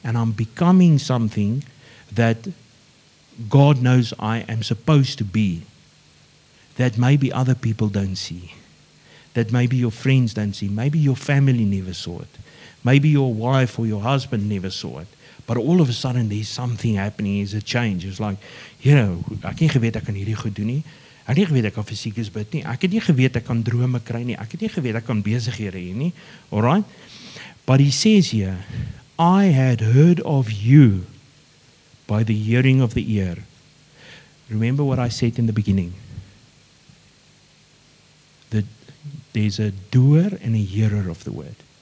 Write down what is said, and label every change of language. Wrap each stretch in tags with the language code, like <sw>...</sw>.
<en>And I'm becoming something that God knows I am supposed to be, that maybe other people don't see, that maybe your friends don't see, maybe your family never saw it, maybe your wife or your husband never saw it. But all of a sudden there's something happening, there's a change. It's like, you know,</en> <af>ek het nie geweet ek kan hierdie goed doen nie. Ek het nie geweet ek kan fisiek is bid nie. Ek het nie geweet ek kan drome kry nie. Ek het nie geweet ek kan besighede hê nie.</af> <en>All right? But he says here, I had heard of you by the hearing of the ear. Remember what I said in the beginning. That there's a doer and a hearer of the word.</en>